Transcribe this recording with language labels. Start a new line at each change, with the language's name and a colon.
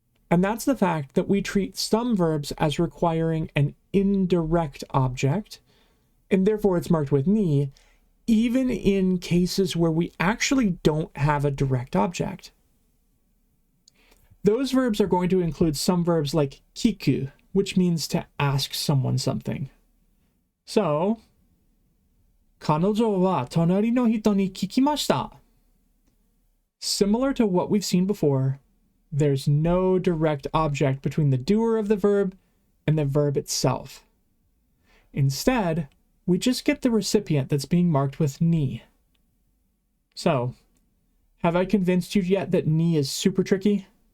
English: And that's the fact that we treat some verbs as requiring an indirect object, and therefore it's marked with ni, even in cases where we actually don't have a direct object. Those verbs are going to include some verbs like kiku, which means to ask someone something.
Japanese: So, 彼女は隣の人に聞きました.
English: Similar to what we've seen before, there's no direct object between the doer of the verb and the verb itself. Instead, we just get the recipient that's being marked with ni. So, have I convinced you yet that ni is super tricky?